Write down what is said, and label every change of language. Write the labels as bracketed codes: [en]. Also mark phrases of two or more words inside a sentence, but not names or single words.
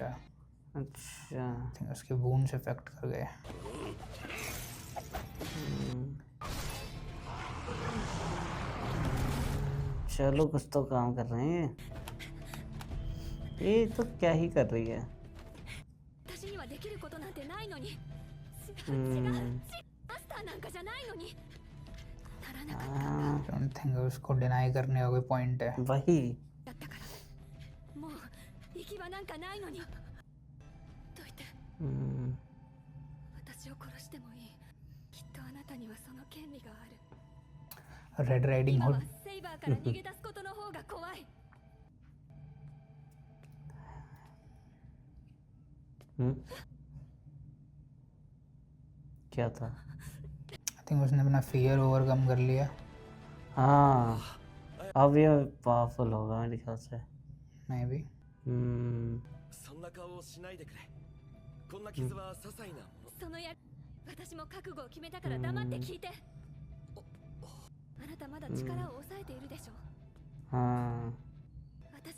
[hi] अच्छा [en] I think [hi] उसके wounds इफेक्ट कर गए. चलो कुछ तो काम कर रहे हैं ये तो क्या ही कर रही है [ja] 私にはできることなんてないのに。違う、 [hi] हम्म, [ja] マスターなんかじゃないのに。ならなか [hi] हाँ, [en] I don't think [hi] उसको डिनाई करने का कोई पॉइंट है. वही [ja] ったから。もう行き場なんかないのに。どいて、 [hi] हम्म, [ja] 私を殺してもいい。きっとあなたにはその権利がある。 [en] Red Riding [ja] 今は [en] Hood. [ja] セイバーから逃げ出すことの方が怖い。 [hi] हम्म, क्या था [en] I think [hi] उसने अपना [en] fear overcome [hi] कर लिया. हाँ अब ये पावरफुल होगा मेरे ख्याल से [en] Maybe. [ja] そんな顔をしないでくれ。こんな傷は些細なもの。そのや私も覚悟を決めたから黙って聞いて。あなたまだ力を抑えているでしょ。 [hi] हाँ